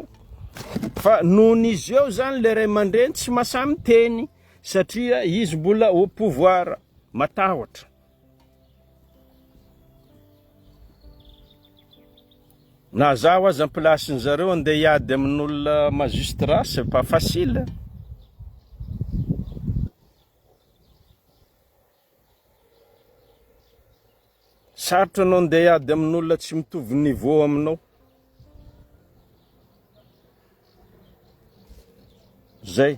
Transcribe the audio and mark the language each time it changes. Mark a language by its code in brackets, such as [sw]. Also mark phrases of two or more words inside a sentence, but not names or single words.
[mg] Fa nohon' izy eo zany le ray aman-dreny tsy mahasahy miteny satria izy mbola [fr] au pouvoir, [mg] matahotra. Na zaho aza amin'ny plasin'ny zareo andeha hiady amin'olona magistrat, [fr] c'est pas facile. [mg] Sarotra anao andeha hiady amin'olona tsy mitovy niveau aminao. Zay.